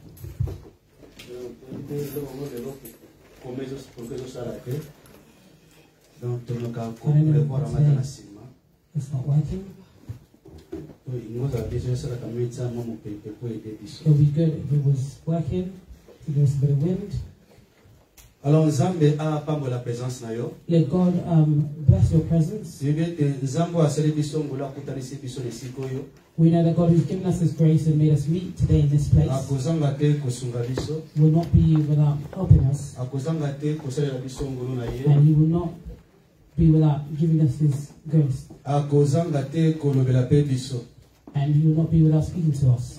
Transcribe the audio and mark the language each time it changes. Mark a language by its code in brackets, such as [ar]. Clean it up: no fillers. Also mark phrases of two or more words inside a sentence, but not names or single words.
[en] It's not working. It would be good if it was working to give us a bit of wind. [ln] Alors Nzambe a pambo la présence na yo. [en] Let God bless your presence. We know that God who's given us His grace and made us meet today in this place will not be without helping us, and He will not be without giving us His grace, and He will not be without speaking to us.